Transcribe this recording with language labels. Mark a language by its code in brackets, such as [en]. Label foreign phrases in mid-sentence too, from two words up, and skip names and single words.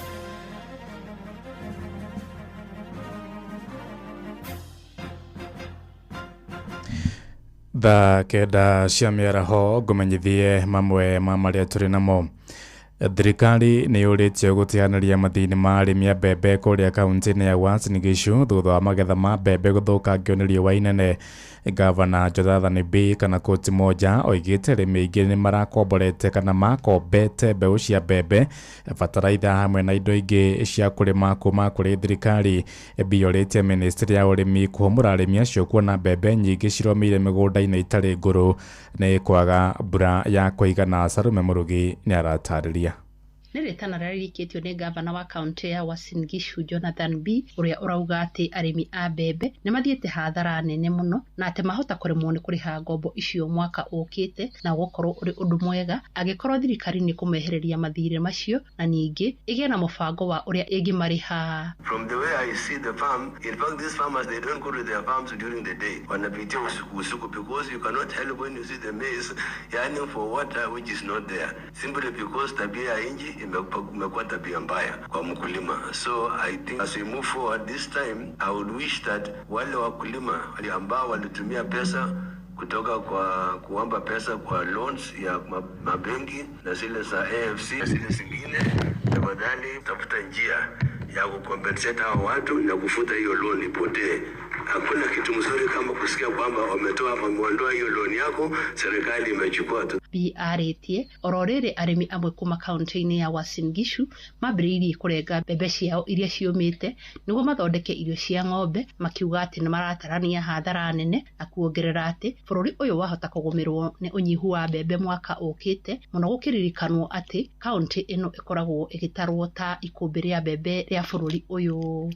[ki] Tha kenda cia mĩaraho ngũmenyithie mamwe ma marĩa tũrĩ namo. Thirikari nĩ yũrĩtio gũteanĩria mathĩna ma arĩmi a mbembe kũrĩa kaunti-inĩ ya Uasin Gishu thutha wa magetha ma mbembe gũthũkangio nĩ riũa inene. Gavana Jonathan B kana koti moja oigĩte arĩmi aingĩ nĩ marakomborete kana makombete mbeũ cia mbembe, bataraitha hamwe na indo ingĩ cia kũrĩma kuma kũrĩ thirikari. B yũrĩtie ministry ya ũrĩmi kũhũmũra arĩmi acio kuona mbembe nyingĩ ciromĩire mĩgũnda-inĩ itarĩ ngũrũ nĩ kwaga mbura ya kũigana. Sarume Mũrugi nĩ aratarĩria. Nĩ rĩtana rĩrĩa rĩrikĩtio nĩ gavana wa kaunti ya Uasin Gishu Jonathan B ũrĩa ũrauga atĩ arĩmi a mbembe nĩ mathiĩte hathara nene mũno na atĩ mahota kũremwo nĩ kũrĩha ngombo icio mwaka ũkĩte na gũkorwo ũrĩ ũndũ mwega angĩkorwo thirikari nĩ kũmehereria mathirĩ macio na ningĩ ĩgĩe na mũbango wa ũrĩa ĩngĩmarĩha. [en] From the way I see the farm, in fact these farmers they don't go to their farms during the day. [sw] Wanapitia usiku [en] because you cannot help when you see the maize yearning for water which is not there. Simply because [sw] tabia ya nchi imekuwa tabia mbaya kwa mkulima. [en] So I think as we move forward this time, I would wish that [sw] wale wakulima ambao walitumia pesa kutoka kwa kuomba pesa kwa loans ya mabenki na zile za AFC na zile zingine, tafadhali tafuta njia ya kukompensate hao watu na kufuta hiyo loan ipotee. Hakuna kitu mzuri kama kusikia kwamba wameondoa hiyo loan yako, serikali imechukua tu. [ki] BRT ororere arĩmi amwe kuma kaunti-inĩ ya Uasin Gishu mambĩrĩirie kũrenga mbembe ciao iria ciũmĩte nĩguo mathondeke irio cia ng'ombe, makiuga atĩ nĩ maratarania hathara nene na kuongerera atĩ bũrũri ũyũ wahota kũgũmĩrwo nĩ ũnyihu wa mbembe mwaka ũkĩte mũno, gũkĩririkanwo atĩ kaunti ĩno ĩkoragwo ĩgĩtarwo ta ikũmbĩ rĩa mbembe rĩa bũrũri ũyũ.